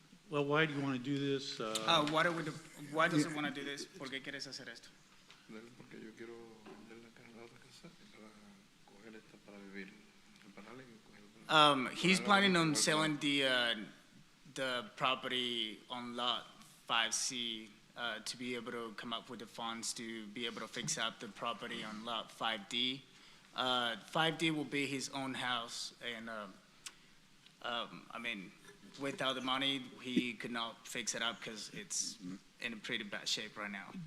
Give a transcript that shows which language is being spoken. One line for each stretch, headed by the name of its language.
English: Well, why do you want to do this? Why does it want to do this?
Spanish: ¿Por qué quieres hacer esto? Porque yo quiero vender la otra casa para coger esta para vivir, repararla y coger
English: He's planning on selling the property on lot 5C to be able to come up with the funds to be able to fix up the property on lot 5D. 5D will be his own house, and I mean, without the money, he could not fix it up because it's in a pretty bad shape right now.